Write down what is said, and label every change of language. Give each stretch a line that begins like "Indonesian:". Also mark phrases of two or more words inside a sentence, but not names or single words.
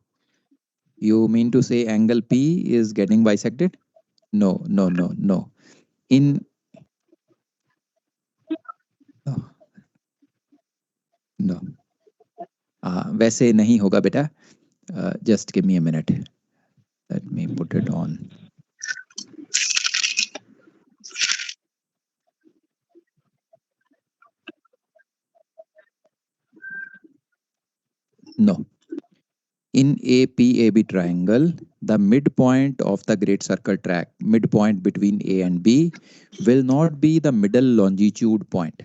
English: You mean to say angle P is getting bisected? No, no, no, no. In no, no.
Hindi: वैसे नहीं होगा बेटा.
English: Just give me a minute. Let me put it on. No. In a PAB triangle, the midpoint of the great circle track, midpoint between A and B, will not be the middle longitude point.